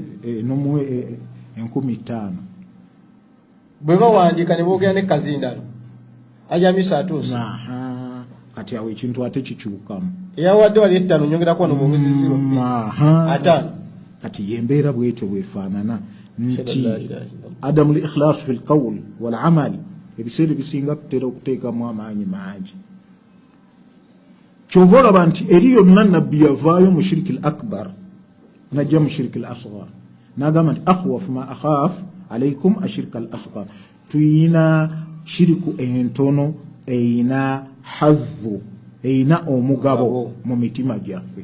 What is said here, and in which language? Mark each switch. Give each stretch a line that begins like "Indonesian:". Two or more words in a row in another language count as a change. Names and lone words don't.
Ganda: nomuwe 15,000 bwe bawandiika ne boogera ne kazindalo ajamisa atuuse kati awo ekintu ate kikyukamu eyawadde wali 5 nyongerako wano bwongezesibwa 5 kati yembeera bwetyo bwefaanana nti
Arabic: عدم الإخلاص في القول والعمل
Ganda: ebiseera ebisinga tutera okuteekamu amaanyi mangi. Kyova olaba nti eri yonna nabbi yavaayo mu
Arabic: الشرك الأكبر
Ganda: najja mu
Arabic: الشرك الأصغر
Ganda: n'agamba nti
Arabic: أخوف ما أخاف عليكم الشرك الأصغر.
Ganda: Tuyina shiriku entono eyina hadhu eyina omugabo mu mitima gyaffe.